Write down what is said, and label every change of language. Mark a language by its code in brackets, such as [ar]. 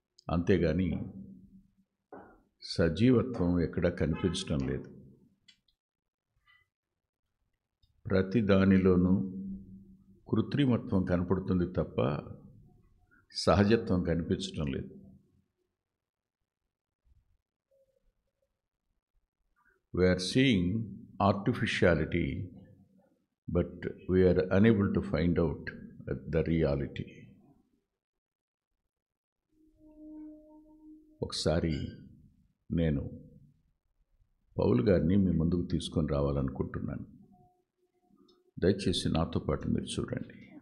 [te] అంతేగాని సజీవత్వం ఎక్కడా కనిపించడం లేదు. ప్రతి దానిలోనూ కృత్రిమత్వం కనపడుతుంది తప్ప సహజత్వం కనిపించడం లేదు. [en] We are seeing artificiality, but we are unable to find out the reality. [te] ఒకసారి నేను పౌలు గారిని మీ ముందుకు తీసుకొని రావాలనుకుంటున్నాను. దయచేసి నాతో పాటు మీరు చూడండి.